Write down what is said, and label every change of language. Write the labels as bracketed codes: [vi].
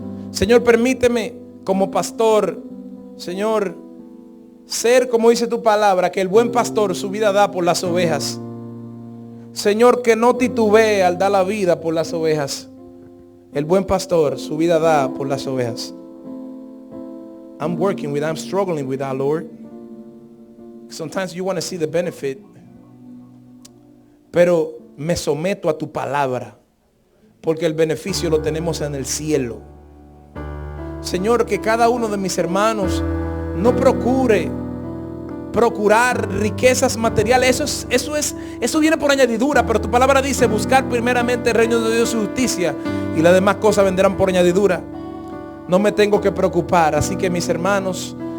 [es] Señor, permíteme como pastor, Señor, ser como dice tu palabra, que el buen pastor su vida da por las ovejas. Señor, que no titubee al dar la vida por las ovejas. El buen pastor su vida da por las ovejas. [en] I'm struggling with that, Lord. Sometimes you want to see the benefit. [es] Pero me someto a tu palabra, porque el beneficio lo tenemos en el cielo. Señor, que cada uno de mis hermanos no procurar riquezas materiales. Eso viene por añadidura, pero tu palabra dice buscar primeramente el reino de Dios y su justicia, y las demás cosas vendrán por añadidura. No me tengo que preocupar. Así que mis hermanos,